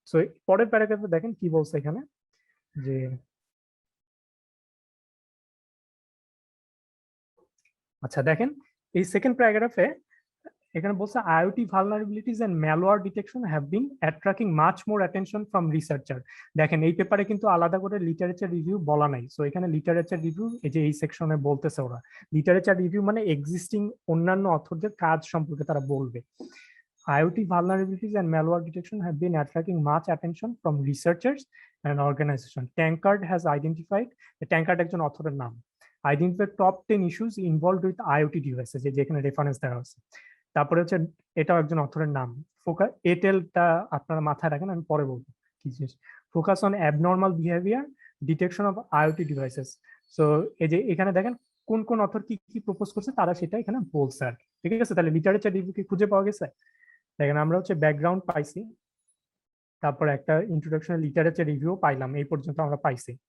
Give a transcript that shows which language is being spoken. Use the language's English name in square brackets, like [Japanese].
[Bangla] So পরের প্যারাগ্রাফে দেখেন কি বলছে এখানে, যে আচ্ছা দেখেন এই সেকেন্ড প্যারাগ্রাফে এখানে বলছে [English] IoT vulnerabilities and malware detection have been attracting much more attention from researcher. [Bangla] দেখেন এই পেপারে কিন্তু আলাদা করে লিটারেচার রিভিউ বলা নাই। সো এখানে লিটারেচার রিভিউ এই যে এই সেকশনে বলতেছে ওরা, লিটারেচার রিভিউ মানে এক্সিস্টিং অন্যান্য অথরদের কাজ সম্পর্কে তারা বলবে। [English] IoT vulnerabilities and malware detection have been attracting much attention from researchers and organizations. Tankard has identified, Tankard [Bangla] একজন অথরের নাম, [English] identified top 10 issues involved with IoT devices, [Bangla] যেখানে রেফারেন্স দেওয়া আছে। তারপরে হচ্ছে এটাও একজন অথরের নাম, এটেলটা আপনারা মাথায় রাখেন, আমি পরে বলবো কি জিনিস। [English] Focus on abnormal behaviour detection of IoT devices. [Bangla] So এই যে এখানে দেখেন কোন কোন অথর কি কি প্রপোজ করছে তারা সেটা এখানে বলছে আর কি, ঠিক আছে। তাহলে লিটারেচার রিভিউ কি খুঁজে পাওয়া গেছে? দেখেন আমরা হচ্ছে ব্যাকগ্রাউন্ড পাইছি, তারপর একটা ইন্ট্রোডাকশন লিটারেচার রিভিউ পাইলাম, এই পর্যন্ত আমরা পাইছি।